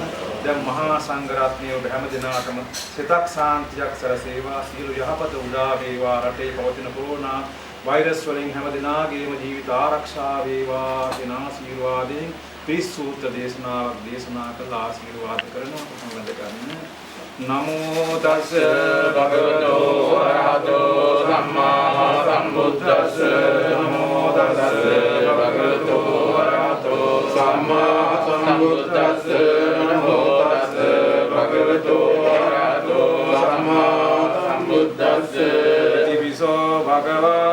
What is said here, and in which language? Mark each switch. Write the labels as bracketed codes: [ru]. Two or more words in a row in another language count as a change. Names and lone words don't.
[si] දැන් මහා සංඝ රත්නය ඔබ හැම දිනාටම සිතක් සාන්තියක් සැලසේවා සියලු යහපත උදා වේවා රටේ පවතින කොරෝනා වෛරස් වලින් හැම දිනාගේම ජීවිත ආරක්ෂා වේවා කියන ආශිර්වාදයෙන් පිරිසුත් දේශනාවක් දේශනා කළ ආශිර්වාද කරනවා සම්බන්ධ කරන්නේ [pi] නමෝ තස් භගවතෝ අරහතෝ සම්මා සම්බුද්දස්ස නමෝ තස් භගවතෝ අරහතෝ සම්මා සම්බුද්දස්ස නමෝ තස් භගවතෝ අරහතෝ සම්මා සම්බුද්දස්ස තිවිසෝ භගවා